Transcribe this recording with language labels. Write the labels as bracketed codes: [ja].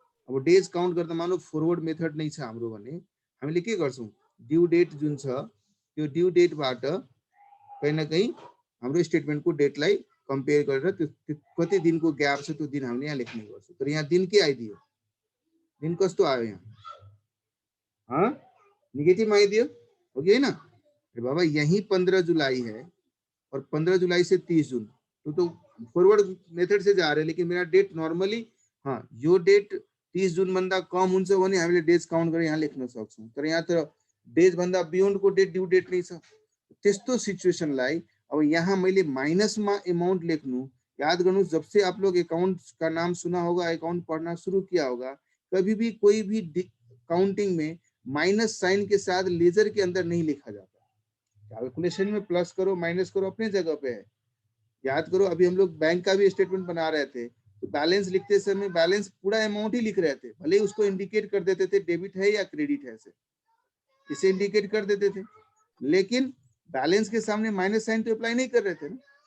[ne] अब days count गर्दा मानौ फरवर्ड मेथड नै छ हाम्रो भने हामीले के गर्छौं? ड्यू डेट जुन छ त्यो ड्यू डेटबाट कहीं न कहीं हाम्रो स्टेटमेन्टको डेटलाई कम्पेयर गरेर त्यो कति दिनको ग्याप छ त्यो दिन हामीले यहाँ लेख्ने गर्छौं। तर यहाँ दिन के आइदियो? दिन कस्तो आयो यहाँ? नेगेटिभ आइदियो, हो कि हैन? [hi] बाबा यही 15 जुलाई है और 15 जुलाई से 30 जून, तो फॉरवर्ड मेथड से जा रहे, लेकिन मेरा डेट नॉर्मली [ne] यो डेट 30 जून भन्दा कम हुन्छ भने हामीले डेज काउन्ट गरेर यहाँ लेख्न सक्छौं। तर यहाँ त डेज भन्दा बियोन्ड को डेट ड्यू डेट नै छ। त्यस्तो सिचुएसनलाई अब यहाँ मैले माइनसमा अमाउंट लेख्नु। [hi] याद गर्नुहोस्, जब से आप लोग अकाउंट का नाम सुना होगा, अकाउंट पढ़ना शुरू किया होगा, कभी भी कोई भी काउंटिंग में माइनस साइन के साथ लेजर के अंदर नहीं लिखा जाता। कैलकुलेशन में प्लस करो माइनस करो अपने जगह पे है। याद करो, अभी हम लोग बैंक का भी स्टेटमेंट बना रहे थे तो बैलेंस लिखते समय बैलेंस पूरा अमाउंट ही लिख रहे थे, भले ही उसको इंडिकेट कर देते थे डेबिट है या क्रेडिट है, इसे इंडिकेट कर देते थे, लेकिन बैलेंस के सामने माइनस साइन तो अप्लाई नहीं कर रहे थे ना।